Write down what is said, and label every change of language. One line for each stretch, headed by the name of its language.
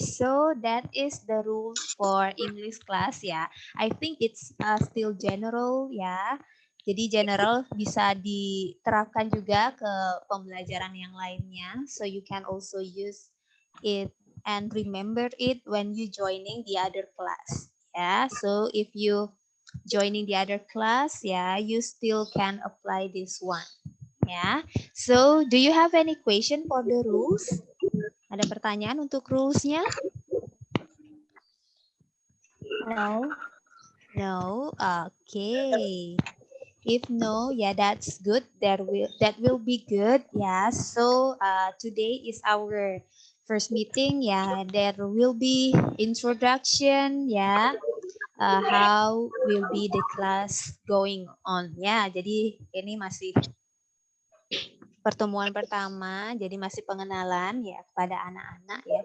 English: So that is the rules for English class ya. I think it's still general ya.
Indonesian: Jadi general bisa diterapkan juga ke pembelajaran yang lainnya.
English: So you can also use it and remember it when you joining the other class. Yeah, so if you joining the other class, yeah, you still can apply this one. Yeah. So do you have any question for the rules?
Indonesian: Ada pertanyaan untuk rules-nya?
English: No. No. Okay. If no, yeah, that's good. That will be good. Yeah. So today is our first meeting. Yeah, there will be introduction. Yeah. How will be the class going on?
Indonesian: Ya, jadi ini masih pertemuan pertama, jadi masih pengenalan ya kepada anak-anak ya.